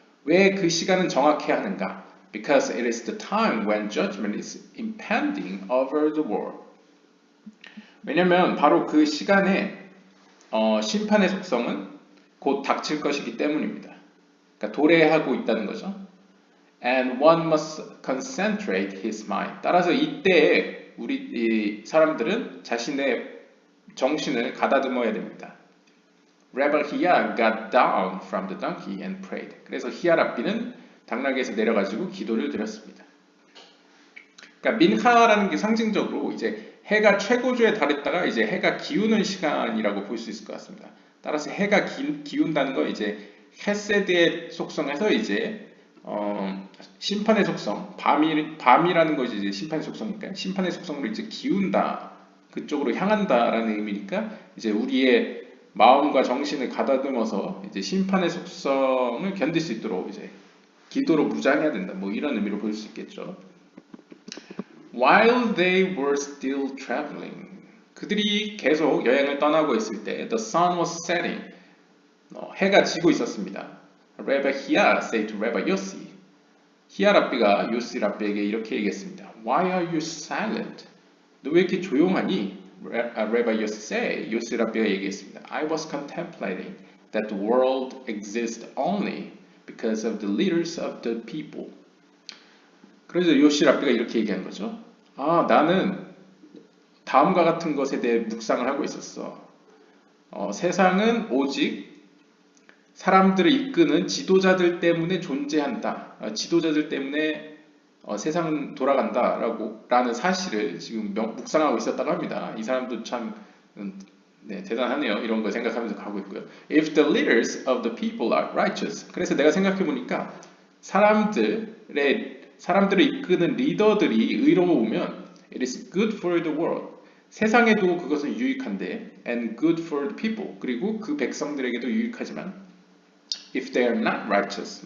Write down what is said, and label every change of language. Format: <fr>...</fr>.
<ko>왜 그 시간은 정확해야 하는가?</ko> <en>Because it is the time when judgment is impending over the world.</en> <ko>왜냐면 바로 그 시간에 심판의 속성은 곧 닥칠 것이기 때문입니다. 그러니까 도래하고 있다는 거죠.</ko> <en>And one must concentrate his mind.</en> <ko>따라서 이때에 우리 사람들은 자신의 정신을 가다듬어야 됩니다.</ko> <en>Rabbi Hiya got down from the donkey and prayed.</en> <ko>그래서 히야 랍비는 당나귀에서 내려가지고 기도를 드렸습니다. 그러니까 민하라는 게 상징적으로 이제 해가 최고조에 달했다가 이제 해가 기우는 시간이라고 볼 수 있을 것 같습니다. 따라서 해가 기운다는 건 이제 헤세드의 속성에서 이제 심판의 속성, 밤이라는 것이 이제 심판의 속성이니까 심판의 속성으로 이제 기운다, 그쪽으로 향한다라는 의미니까 이제 우리의 마음과 정신을 가다듬어서 이제 심판의 속성을 견딜 수 있도록 이제 기도로 무장해야 된다. 뭐 이런 의미로 볼 수 있겠죠.</ko> <en>While they were still traveling,</en> <ko>그들이 계속 여행을 떠나고 있을 때,</ko> <en>the sun was setting,</en> <ko>해가 지고 있었습니다.</ko> <en>Rabbi Hiya said to Rabbi Yossi,</en> <ko>히야 랍비가 요시 랍비에게 이렇게 얘기했습니다.</ko> <en>Why are you silent?</en> <ko>너 왜 이렇게 조용하니?</ko> <en>Rabbi Yossi said,</en> <ko>요시 랍비가 얘기했습니다.</ko> <en>I was contemplating that the world exists only because of the leaders of the people.</en> <ko>그래서 요시 랍비가 이렇게 얘기한 거죠. 아, 나는 다음과 같은 것에 대해 묵상을 하고 있었어. 세상은 오직 사람들을 이끄는 지도자들 때문에 존재한다. 지도자들 때문에 세상은 돌아간다라고 라는 사실을 지금 묵상하고 있었다고 합니다. 이 사람도 참 네, 대단하네요. 이런 거 생각하면서 가고 있고요.</ko> <en>If the leaders of the people are righteous.</en> <ko>그래서 내가 생각해 보니까 사람들을 이끄는 리더들이 의로우면</ko> <en>it is good for the world.</en> <ko>세상에도 그것은 유익한데</ko> <en>and good for the people.</en> <ko>그리고 그 백성들에게도 유익하지만</ko> <en>if they are not righteous.</en>